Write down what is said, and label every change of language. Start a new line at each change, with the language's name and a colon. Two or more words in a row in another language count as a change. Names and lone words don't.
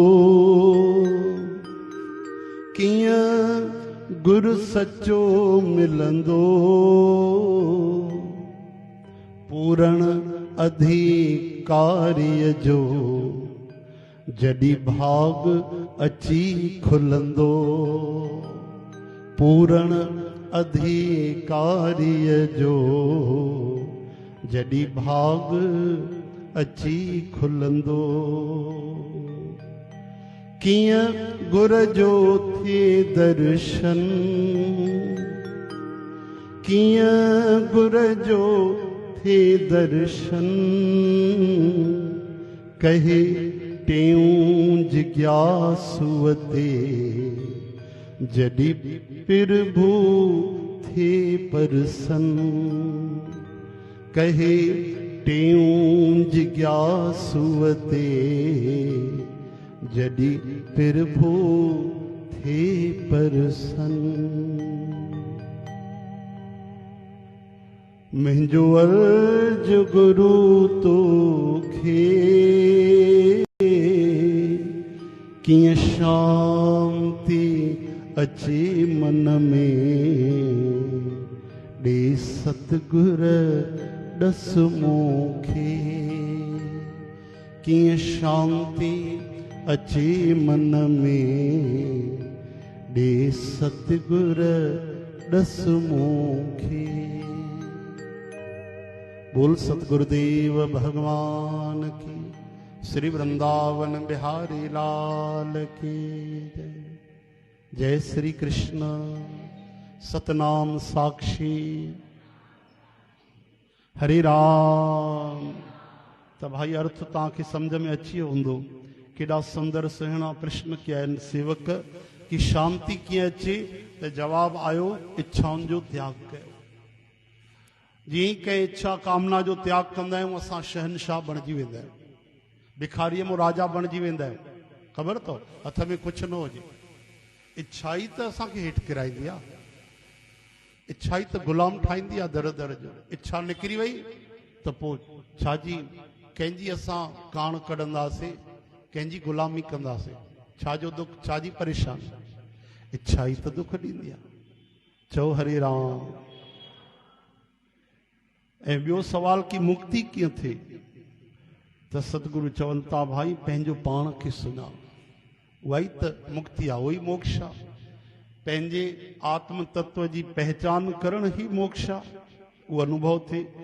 Sindhi: कीअं गुरु सचो मिलंदो, पूरण अधिकारीअ जो जॾहिं भाग अची खुलंदो। पूरण अधिकारीअ जो जॾहिं भाग अची खुलंदो। किया गुर जो थे दर्शन, किया गुर जो थे दर्शन, कहे टेऊं जिज्ञासुवते, जडि प्रभु थे परसन। कहे टेऊं जिज्ञासुवते, जडि प्रभु थे परसन। मुंहिंजो अर्ज गुरु तोखे, कीअं शांति अचे मन में, ॾे सतगुर ॾस मूंखे। कीअं शांति अचे मन में, ॾे सतगुर ॾस मूंखे।
Hindi: बोल सतगुरुदेव भगवान की, श्री वृंदावन बिहारी लाल की जय। जय श्री कृष्ण। सतनाम साक्षी हरे राम।
Sindhi: त भाई अर्थ तव्हांखे सम्झ में अची वियो हूंदो। केॾा सुंदर सुहिणा प्रश्न कया आहिनि सेवक की शांति कीअं अचे, त जवाब आयो इच्छाउनि जो त्याग कयो। जीअं कंहिं इच्छा कामना जो त्याग कंदा आहियूं असां शहनशाह बणिजी वेंदा आहियूं, भिखारीअ में राजा बणिजी वेंदा आहियूं। ख़बर अथव हथ में कुझु न हुजे, इच्छा ई त असांखे हेठि किराईंदी आहे, इच्छा ई त गुलाम ठाहींदी आहे दर दर जो। इच्छा निकिरी वई त पोइ छाजी कंहिंजी असां कान कढंदासीं, कंहिंजी गुलामी कंदासीं। छाजो दुख, छाजी परेशानी, इच्छा ई त दुख ॾींदी आहे। चओ हरे राम। ऐं ॿियो सवाल की मुक्ति कीअं थिए, त सतगुरु चवनि था भाई पंहिंजो पाण खे सुञाण, उहा ई त मुक्ति आहे, उहो ई मोक्ष आहे। पंहिंजे आत्म तत्व जी पहचान करण ही मोक्ष आहे, उहो अनुभव थिए।